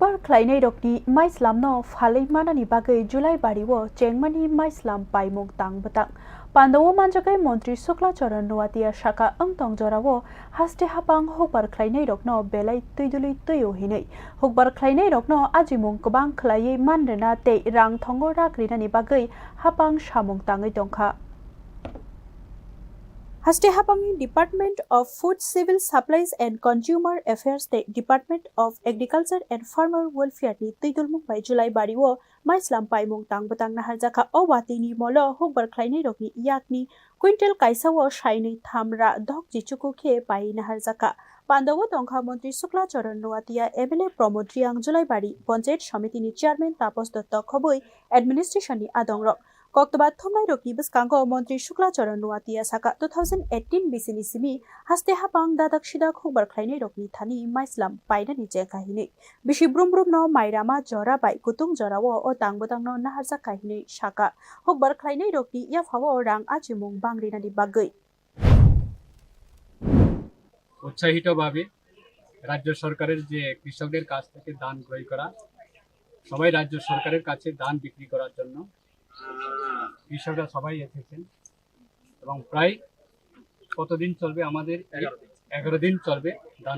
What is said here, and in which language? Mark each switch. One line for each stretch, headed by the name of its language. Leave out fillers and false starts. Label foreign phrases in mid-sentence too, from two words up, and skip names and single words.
Kok Borok: khlainai rokni maichwlam no pailaimani bagwi Jolaibario chengmani maichwlam paimung tangbwtang Pandawo manjakai Montri Suklacharan Nuatia Shaka Angtong Jorawo haste hapang hokbar khlainai rokno belai tuidului tuyo hinei hokbar khlainai rokno ajimung kobang khlaiei manrena te rang thongo rakrinani bagwi hapang samung tangai tongkha Haste Hapangi Department of Food, Civil Supplies and Consumer Affairs State Department of Agriculture and Farmer Welfare ni Tidulmung by Jolaibario maichwlam paimung tangbwtang na harjaka owati ni molo hokbar khlainai rokni yakni quintal kaisawo shainai thamra dok jichuku khe pai na harjaka Pandawo tongkha Montri Suklacharan Nuatia MLA Pramod Riang Jolaibari Panchayat Samiti ni Chairman Tapos Datta Khoboi Administration ni Adongrok Koktobat thomnai rokni bwskango Montri Suklacharan Nuatia saka 2018 bisini simi haste hapang dadak sidak hokbar khlainai rokni thani maichwlam painani chengkha hinei bisi brum no mairama jora bai kutung jorao o tangbwtang no naharja kahinei saka hokbar khlainai rokni yafawo rang achimung bangrinani bagwi
Bangla: উৎসাহিতভাবে রাজ্য সরকারের যে কৃষকদের কাছ থেকে ধান ক্রয় করা সবাই রাজ্য সরকারের কাছে ধান বিক্রি করার জন্য কৃষকরা সবাই এসেছেন এবং প্রায় কতদিন চলবে আমাদের 11 দিন চলবে ধান